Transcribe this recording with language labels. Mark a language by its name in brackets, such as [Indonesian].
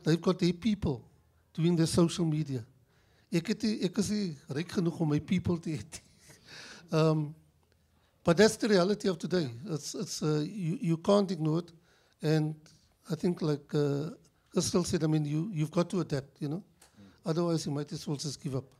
[English] They've got their people doing their social media. [Afrikaans] Ek is nie ryk genoeg om my people te hê. [English] But that's the reality of today. You can't ignore it, and I think like Crystal said, you've got to adapt, Otherwise, you might as well just give up.